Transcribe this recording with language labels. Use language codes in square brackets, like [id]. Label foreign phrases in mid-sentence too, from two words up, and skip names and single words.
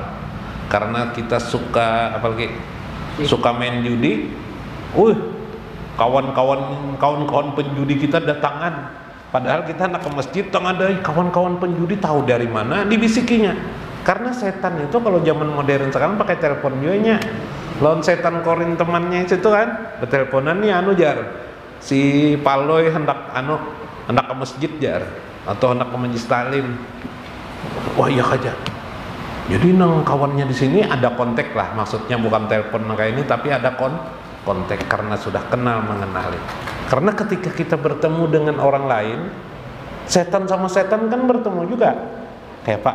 [id] Karena kita suka, apalagi suka main judi, kawan-kawan penjudi kita datangan. Padahal kita anak ke masjid, ada kawan-kawan penjudi, tahu dari mana dibisikinya. Karena setan itu kalau zaman modern sekarang pakai telepon juga. [bjn] Lawan setan korin temannya itu kan, berteleponan nih jar. Si Paloy hendak ke masjid jar, atau hendak ke majelis taklim. [id] Wah iya aja. Jadi nang kawannya di sini ada kontak lah, maksudnya bukan telepon kayak ini, tapi ada kontak karena sudah kenal mengenali. Karena ketika kita bertemu dengan orang lain, setan sama setan kan bertemu juga, kayak Pak.